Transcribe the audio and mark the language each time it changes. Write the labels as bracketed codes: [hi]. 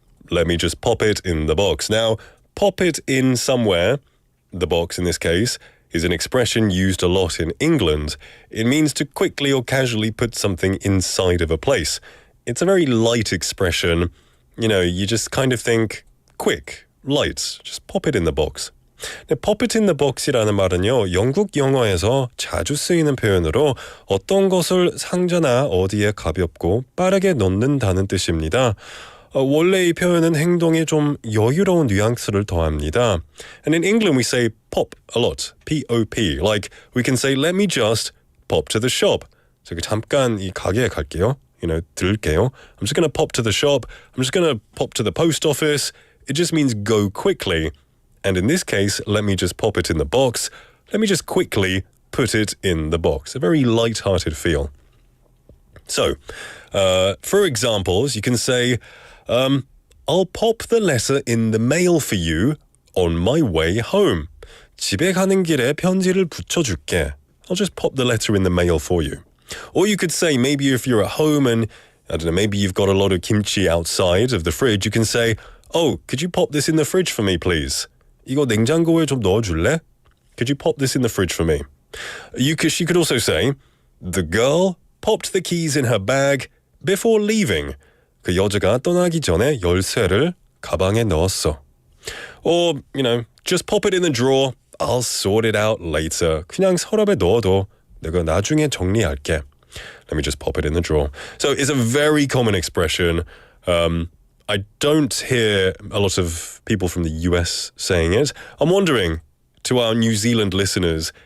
[en] Let me just pop it in the box. Now, pop it in somewhere, the box in this case, is an expression used a lot in England. It means to quickly or casually put something inside of a place. It's a very light expression. You know, you just kind of think quick, light, just pop it in the box. pop it in the box [ko] 이라는 말은요, 영국 영어에서 자주 쓰이는 표현으로 어떤 것을 상자나 어디에 가볍고 빠르게 넣는다는 뜻입니다. 원래 이 표현은 행동에 좀 여유로운 뉘앙스를 더합니다. [en] And in England we say pop a lot, P-O-P. Like we can say let me just pop to the shop. [ko] 저기 잠깐 이 가게에 갈게요. 들을게요. [en] I'm just going to pop to the shop. I'm just going to pop to the post office. It just means go quickly. And in this case, let me just pop it in the box. Let me just quickly put it in the box. A very light-hearted feel. So, for examples, you can say, I'll pop the letter in the mail for you on my way home. [ko] 집에 가는 길에 편지를 붙여줄게. [en] I'll just pop the letter in the mail for you. Or you could say, maybe if you're at home and, I don't know, maybe you've got a lot of kimchi outside of the fridge, you can say, oh, could you pop this in the fridge for me, please? [ko] 이거 냉장고에 좀 넣어줄래? [en] Could you pop this in the fridge for me? She could also say, the girl popped the keys in her bag before leaving. [ko] 그 여자가 떠나기 전에 열쇠를 가방에 넣었어. [en] Or, just pop it in the drawer. I'll sort it out later. [ko] 그냥 서랍에 넣어둬. 내가 나중에 정리할게. [en] Let me just pop it in the drawer. So it's a very common expression. I don't hear a lot of people from the US saying it. I'm wondering, to our New Zealand listeners,